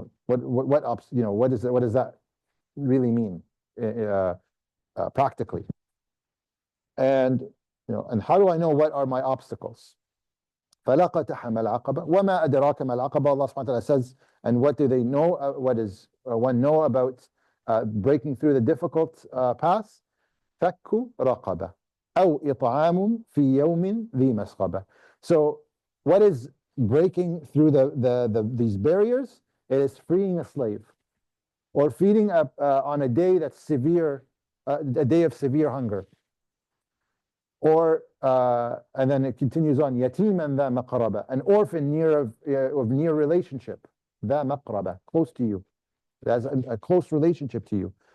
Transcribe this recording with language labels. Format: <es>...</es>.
<en>What does that really mean practically? And how do I know what are my obstacles?</en> <ar>فَلَقَتَحَمَ الْعَقَبَةَ وَمَا أَدْرَاكَ مَا الْعَقَبَةَ.</ar> <en>Allah subhanahu wa ta'ala says, and what do they know? What does one know about breaking through the difficult path?</en> <ar>فَكُّ رَقَبَةٍ أو إطعام في يوم ذي مسغبة.</ar> <en>So what is breaking through these barriers? It is freeing a slave, or feeding on a day that's severe, a day of severe hunger. Or and then it continues on,</en> <ar>يتيما ذا مقربة,</ar> <en>an orphan of near relationship,</en> <ar>ذا مقربة,</ar> <en>close to you, has a close relationship to you.</en>